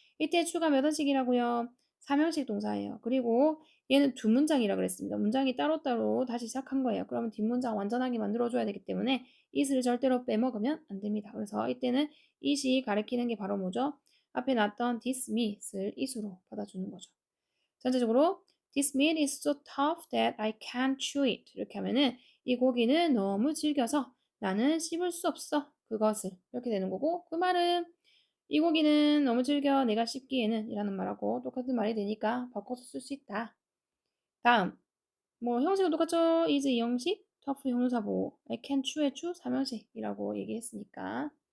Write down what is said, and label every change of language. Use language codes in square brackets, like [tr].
[ko] 이때 chew가 몇 원씩이라고요? 3형식 동사예요. 그리고 얘는 두 문장이라 그랬습니다. 문장이 따로따로 다시 시작한 거예요. 그러면 뒷문장 완전하게 만들어줘야 되기 때문에 it을 절대로 빼먹으면 안 됩니다. 그래서 이때는 it이 가리키는 게 바로 뭐죠? 앞에 나왔던 this meat 을 it으로 받아주는 거죠. [en] 전체적으로 this meat is so tough that I can't chew it. [ko] 이렇게 하면은 이 고기는 너무 질겨서 나는 씹을 수 없어. 그것을. 이렇게 되는 거고 그 말은 이 고기는 너무 질겨 내가 씹기에는 이라는 말하고 똑같은 말이 되니까 바꿔서 쓸 수 있다. 다음 뭐 형식은 똑같죠? is 이 형식, tough 형용사 보호, I can 추의 추, 삼형식이라고 얘기했으니까.